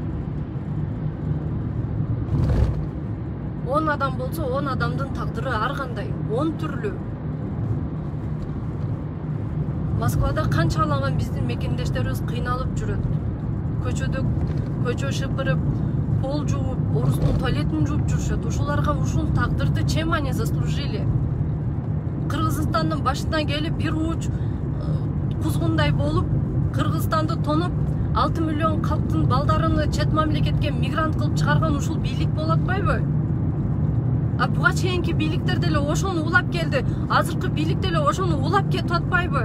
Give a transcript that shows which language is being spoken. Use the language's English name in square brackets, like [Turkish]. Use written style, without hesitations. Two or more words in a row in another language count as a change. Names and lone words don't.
[Kyrgyz] 10 адам болсо, 10 адамдын тагдыры ар кандай, 10 түрлүү. Москвада канчалаган биздин мекендештерибиз кыйналып жүрөт. Көчө шыпырып, пол жууп, орустун туалетин жууп жүрүшөт. Ушуларга ушул тагдырды [Russian] чем они заслужили? [Kyrgyz] Кыргызстандын башына келип, бир уч кузгундай болуп, Кыргызстанды тонуп, 6 миллион калктын балдарыны чет мамлекетке мигрант кылып чыгарган ушул бийлик болуп атпайбы? Буга чейинки бийликтер деле ошону улап келди. Азыркы бийлик деле ошону улап кетип атпайбы?